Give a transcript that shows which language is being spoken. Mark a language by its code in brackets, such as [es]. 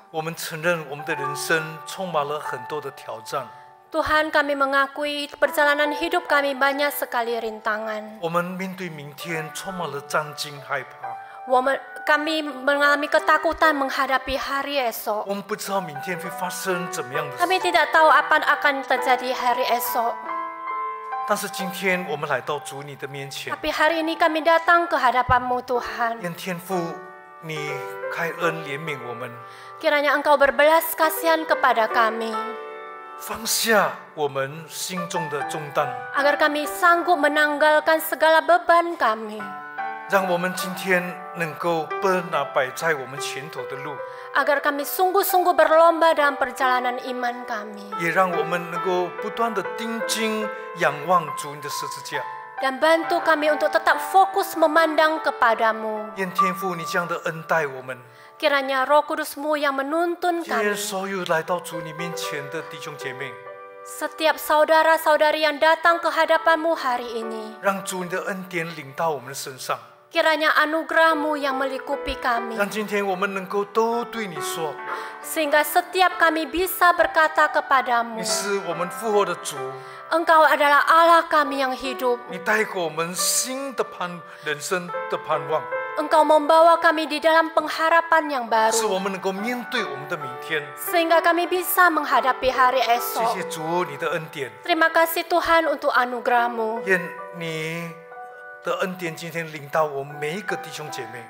[zh] 我们承认我们的人生充满了很多的挑战， [id] Tuhan, kami mengakui perjalanan hidup kami banyak sekali rintangan. [zh] 我们面对明天充满了战惊害怕。 [id] Kami mengalami ketakutan menghadapi hari esok. [zh] 我们不知道明天会发生怎么样的事， [id] Kami tidak tahu apa yang akan terjadi hari esok. [zh] 但是今天我们来到主你的面前， [id] Tapi hari ini kami datang ke hadapan-Mu Tuhan. [zh] 愿天父你开恩怜悯我们， [id] Kiranya Engkau berbelas kasihan kepada kami. [zh] 放下我们心中的重担， [id] Agar kami sanggup menanggalkan segala beban kami. [zh] 让我们今天能够奔那摆在我们前头的路， [id] Agar kami sungguh-sungguh berlomba dalam perjalanan iman kami. [zh] 也让我们能够不断的盯紧仰望主你的十字架。 [id] Dan bantu kami untuk tetap fokus memandang kepadamu. [zh] 愿天父你这样的恩待我们， [id] Kiranya Roh Kudus-Mu yang menuntun [zh] 今天 [id] kami. [zh] 所有来到主你面前的弟兄姐妹， [id] Setiap saudara-saudari yang datang ke hadapan-Mu hari ini. [zh] 让主你的恩典领到我们的身上， [id] Kiranya anugerah-Mu yang melingkupi kami. [zh] 让今天我们能够都对你说， [id] Sehingga setiap kami bisa berkata kepadamu. [zh] 你是我们复活的主， [id] Engkau adalah Allah kami yang hidup. [zh] 你带给我们新的人生的盼望， [id] Engkau membawa kami di dalam pengharapan yang [zh] 使我们能够面对我们的明天。 [id] Sehingga kami bisa menghadapi hari [zh] 谢 [id] esok. [zh] 谢主你的恩典， [id] Terima kasih Tuhan untuk anugerah-Mu. [zh] 愿你的恩典今天领到我们每一个弟兄姐妹。